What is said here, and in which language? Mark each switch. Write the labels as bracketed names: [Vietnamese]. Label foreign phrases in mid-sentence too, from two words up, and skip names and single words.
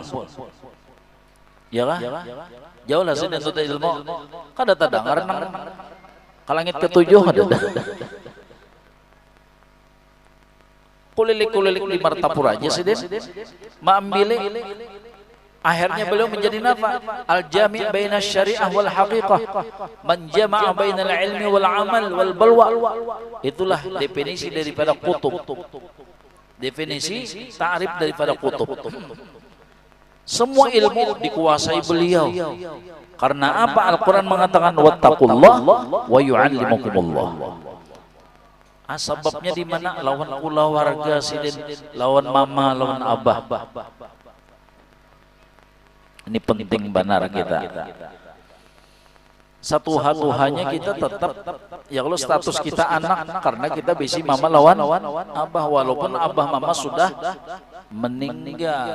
[Banjar] Ya lah, jauh lah sih nuntut ilmu. Kada tadangar nang kalangit ketujuh ada. Kulilik-kulilik di martapura aja sih Den. Maambile. [Indonesian] Akhirnya beliau menjadi [Arabic] نافع الجامع بين الشريعة والحقيقة، من جمع بين العلم والعمل والبلوى. [Indonesian] Itulah definisi daripada kutub. Definisi ta'rif daripada kutub. Semua ilmu dikuasai beliau. Karena apa? Al-Quran mengatakan [Arabic] واتقوا الله ويعلمكم الله. [Indonesian] Sebabnya di mana? [Banjar] Lawan keluarga Sidin, lawan mama, lawan abah. Ini penting benar kita. [Indonesian] Satu-satunya kita tetap, ya kalau status kita anak, karena kita bisi mama lawan abah, walaupun abah mama sudah meninggal.